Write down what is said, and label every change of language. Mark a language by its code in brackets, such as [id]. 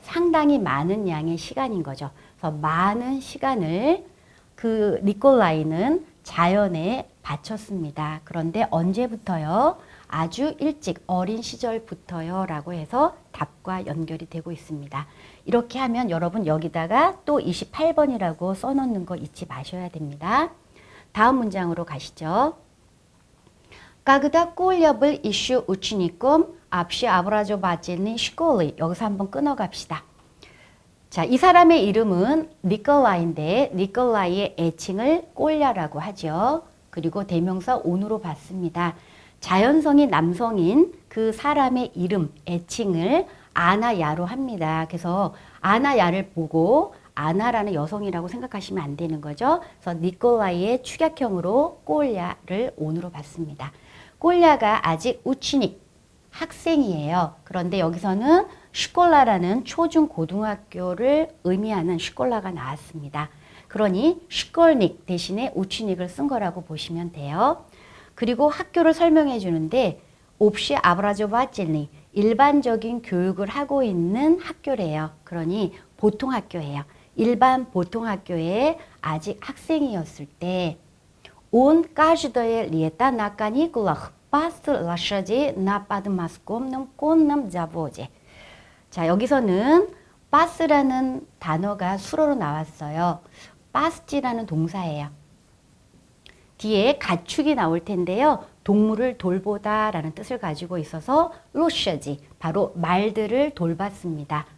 [ko] 상당히 많은 양의 시간인 거죠. 그래서 많은 시간을 그 니콜라이는 자연에 바쳤습니다. 그런데 언제부터요? 아주 일찍 어린 시절부터요 라고 해서 답과 연결이 되고 있습니다. 이렇게 하면 여러분 여기다가 또 28번이라고 써놓는 거 잊지 마셔야 됩니다. 다음 문장으로 가시죠. [ru] Когда Коля был еще учеником, общеобразовательной школы. [ko] 여기서 한번 끊어갑시다. 자, 이 사람의 이름은 니콜라이인데 니콜라이의 애칭을 꼴야라고 하죠. 그리고 대명사 온으로 받습니다. 자연성이 남성인 그 사람의 이름, 애칭을 아나야로 합니다. 그래서 아나야를 보고 아나라는 여성이라고 생각하시면 안 되는 거죠. 그래서 니콜라이의 축약형으로 꼴야를 온으로 받습니다. 꼴야가 아직 우치닉, 학생이에요. 그런데 여기서는 슈콜라라는 초중 고등학교를 의미하는 슈콜라가 나왔습니다. 그러니 슈콜닉 대신에 우치닉을 쓴 거라고 보시면 돼요. 그리고 학교를 설명해 주는데 옵시 아브라조바찔리 일반적인 교육을 하고 있는 학교래요. 그러니 보통 학교예요. 일반 보통 학교에 아직 학생이었을 때 [ru] Он каждое лето на каникулах пас лошадей на подмосковном конном заводе. [ko] 자, 여기서는 pas라는 단어가 수로로 나왔어요. pas지라는 동사예요. 뒤에 가축이 나올 텐데요. 동물을 돌보다 라는 뜻을 가지고 있어서 로셔지, 바로 말들을 돌봤습니다.